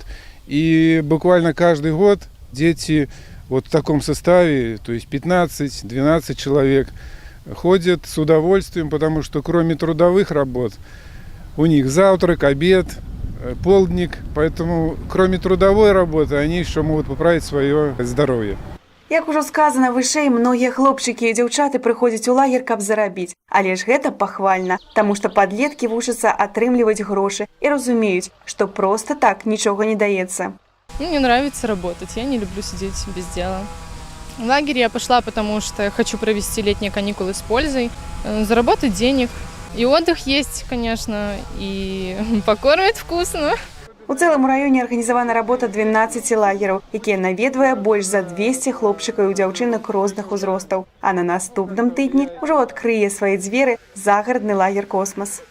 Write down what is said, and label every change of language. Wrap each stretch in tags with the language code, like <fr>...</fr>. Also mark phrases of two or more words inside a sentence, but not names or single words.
<ru>И буквально каждый год дети вот в таком составе, то есть 15-12 человек, ходят с удовольствием, потому что кроме трудовых работ у них завтрак, обед, полдник. Поэтому кроме трудовой работы они еще могут поправить свое здоровье.</ru> <be>Як ужо сказано вышэй, многія хлопчыкі і дзяўчаты прыходзяць у лагер, каб зарабіць. Але ж гэта пахвальна, таму што падлеткі вучацца атрымліваць грошы і разумеюць, што проста так нічога не даецца.</be> <ru>Мне нравится работать, я не люблю сидеть без дела. В лагерь я пошла, потому что я хочу провести летние каникулы с пользой, заработать денег. И отдых есть, конечно, и покормят вкусно.</ru> <be>У цэлым раёне арганізавана работа 12 лагераў, якія наведвае больш за 200 хлопчыкаў і дзяўчынак розных узростаў. А на наступным тыдні ўжо адкрые свае дзверы загарадны лагер «Космас».</be>